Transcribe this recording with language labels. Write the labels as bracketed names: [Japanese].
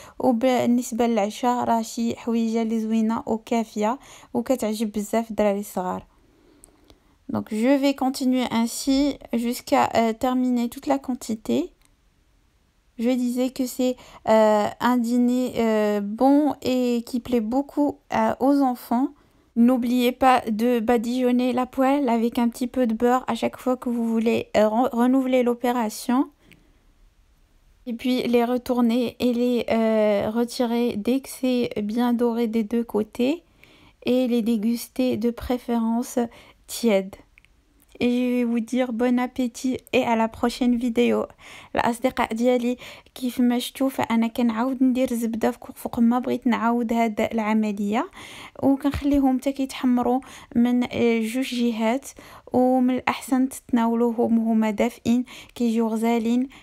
[Arabic] وبالنسبه للعشاء راه شي حويجه اللي زوينه وكافيه وكتعجب بزاف الدراري الصغار. [French] Donc je vais continuer ainsi jusqu'à terminer toute la quantité. Je disais que c'est un dîner bon et qui plaît beaucoup aux enfants. N'oubliez pas de badigeonner la poêle avec un petit peu de beurre à chaque fois que vous voulez renouveler l'opération. Et puis les retourner et les retirer dès que c'est bien doré des deux côtés et les déguster de préférence tiède. Et je vais vous dire bon appétit et à la prochaine vidéo. [Arabic] الأصدقاء ديالي كيف ما شفتوا فأنا كنعاود ندير الزبدة فوق ما بغيت نعاود هاد العملية، وكنخليهم حتى كيتحمروا من جوج جهات، ومن الأحسن تتناولوهم هما دافئين كيجيو غزالين.